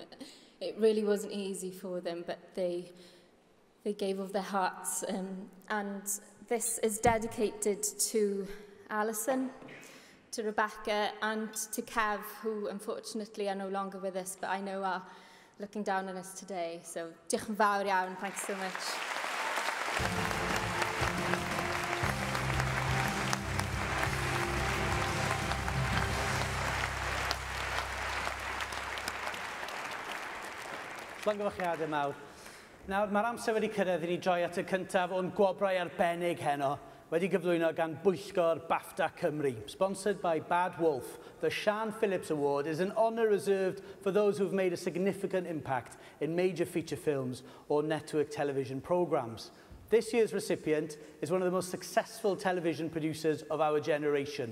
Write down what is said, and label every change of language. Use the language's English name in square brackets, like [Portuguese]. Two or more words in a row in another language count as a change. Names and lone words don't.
[English] It really wasn't easy for them, but they gave of their hearts. And this is dedicated to Alison, to Rebecca, and to Kev, who unfortunately are no longer with us, but I know are looking down on us today. So, [Welsh] diolch yn fawr iawn. [English] Thanks so much. [Welsh] Llongyfarchiadau mawr. Nawr, mae'r amser wedi cyrraedd i ni droi at y cyntaf o'n gwobrau arbennig heno, wedi gyflwyno gan bwyllgor BAFTA Cymru. [English] Sponsored by Bad Wolf, the Shawn Phillips Award is an honour reserved for those who've made a significant impact in major feature films or network television programmes. This year's recipient is one of the most successful television producers of our generation.